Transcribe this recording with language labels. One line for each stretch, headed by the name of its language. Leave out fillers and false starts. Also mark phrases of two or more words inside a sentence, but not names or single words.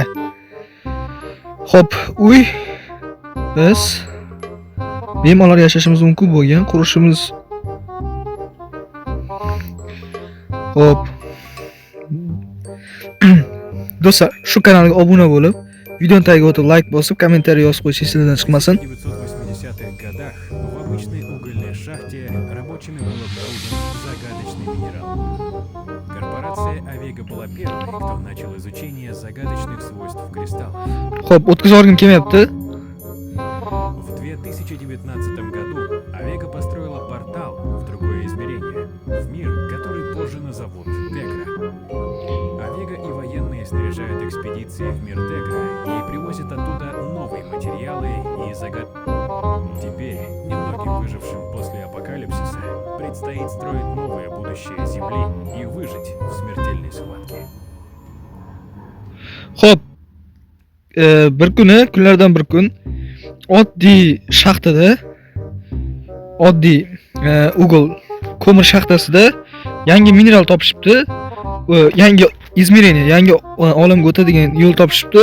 Uzbek: Xo'p, uy biz bemalol yashashimiz mumkin bo'lgan qurishimiz. Hop. Do'stlar, shu kanalga obuna bo'lib, videoni tagiga o'tib like bosib, kommentariy yozib qo'yishingiz esingizdan chiqmasin.
Russian: В 1980-х годах в обычной угольной шахте рабочими был обнаружен загадочный минерал. Корпорация Avega была первой, кто начал изучение загадочных свойств кристаллов.
Uzbek: Xo'p, o'tkazib olgim kelmayapti.
Russian: В 2019 году Avega построила портал в другое измерение, в мир, который позже назовут Тегра. Avega и военные снаряжают экспедиции в мир Тегра и привозят оттуда новые материалы и загадки. Теперь немногим выжившим после апокалипсиса предстоит строить новое будущее Земли и выжить в смертельной схватке.
Uzbek: Xo'p, kunlardan bir kun oddiy shaxtada, oddiy Google ko'mir shaxtasida yangi mineral topishibdi. Yangi izmirение, yangi olamga o'tadigan yo'l topishibdi.